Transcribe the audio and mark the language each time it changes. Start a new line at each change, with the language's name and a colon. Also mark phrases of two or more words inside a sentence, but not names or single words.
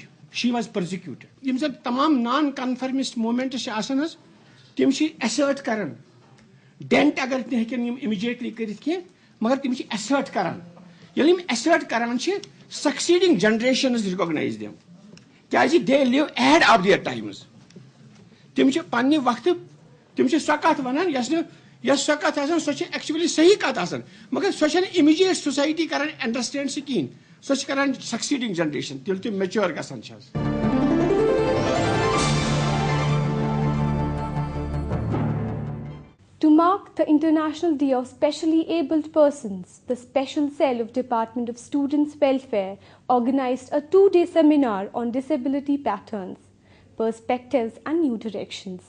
English: she was persecuted
Kashmiri: یم زن تمام
English: non conformist movements
Kashmiri: چھِ آسان حظ تم چھِ ایسٲٹ کران ڈینٹ اگر نہٕ ہیٚکن یم اِمِجیٹلی کٔرِتھ کینٛہہ مگر تم چھِ ایسٲٹ کران ییٚلہِ یم ایسٲٹ کران چھِ
English: succeeding generations recognise them
Kashmiri: کیازِ
English: they live ahead of their times
Kashmiri: تم چھِ پننہِ وقتہٕ تم چھِ سۄ کتھ ونان یۄس سۄ کتھ آسان سۄ چھِ ایکچُؤلی صحیح کتھ آسان مگر سۄ چھنہٕ
English: immediate society
Kashmiri: کران انڈرسٹینڈ سُہ کِہیٖنۍ سۄ چھِ کران
English: succeeding generation
Kashmiri: ییٚلہِ تِم میچور گژھان چھِ حظ
English: To mark the International Day of Specially Abled Persons, the Special Cell of Department of Students' Welfare organized a 2-day seminar on disability patterns, perspectives and new directions.